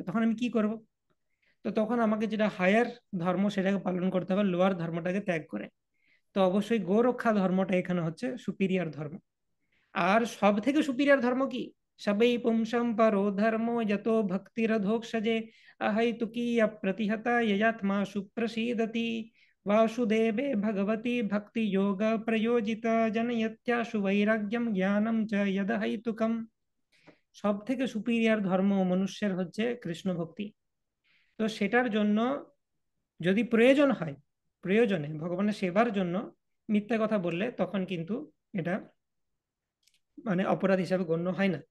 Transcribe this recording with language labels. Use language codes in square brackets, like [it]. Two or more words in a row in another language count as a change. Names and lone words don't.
[bn] তখন আমি কি করব? তো তখন আমাকে যেটা হায়ার ধর্ম সেটাকে পালন করতে হবে লোয়ার ধর্মটাকে ত্যাগ করে। তো অবশ্যই গো রক্ষা ধর্মটা এখানে হচ্ছে সুপিরিয়র ধর্ম। আর সব থেকে সুপিরিয়র ধর্ম কি? [sa] সবই পুংসম পরো ধর্ম যত ভক্তিরধোক্ষজে অহৈতুকী অপ্রতিহতা ययात्मा সুপ্রসীদতি वासुदेवे भगवती भक्ति योग प्रयोजित जनयत्याशु वैराग्यम ज्ञानम च यदहैतुकम। [bn] সব থেকে সুপিরিয়র ধর্ম মনুষ্যের হচ্ছে কৃষ্ণ ভক্তি। তো সেটার জন্য যদি প্রয়োজন হয়, প্রয়োজনে ভগবানের সেবার জন্য মিথ্যা কথা বললে তখন কিন্তু এটা মানে অপরাধ হিসাবে গণ্য হয় না।